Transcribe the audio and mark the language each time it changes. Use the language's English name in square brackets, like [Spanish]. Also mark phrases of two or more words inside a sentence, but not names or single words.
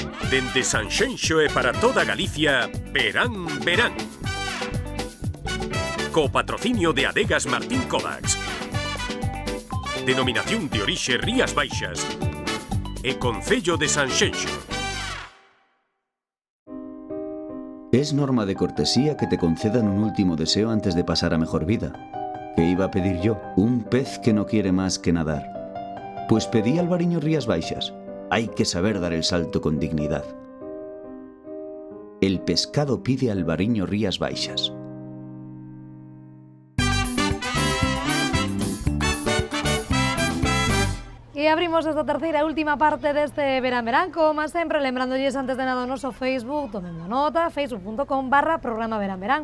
[Galician] Dende Sanxenxo e para toda Galicia, Verán, Verán. Co patrocinio de Adegas Martín Kodax. Denominación de orixe Rías Baixas. E Concello de Sanxenxo. [Spanish] Es norma de cortesía que te concedan un último deseo antes de pasar a mejor vida. ¿Qué iba a pedir yo? Un pez que no quiere más que nadar. Pues pedí Albariño Rías Baixas. Hay que saber dar el salto con dignidad. El pescado pide Albariño Rías Baixas. [Galician] E abrimos esta terceira e última parte deste Verán Verán, como sempre, lembrándoles antes de nada o noso Facebook, tomendo nota, facebook.com/programa Verán Verán.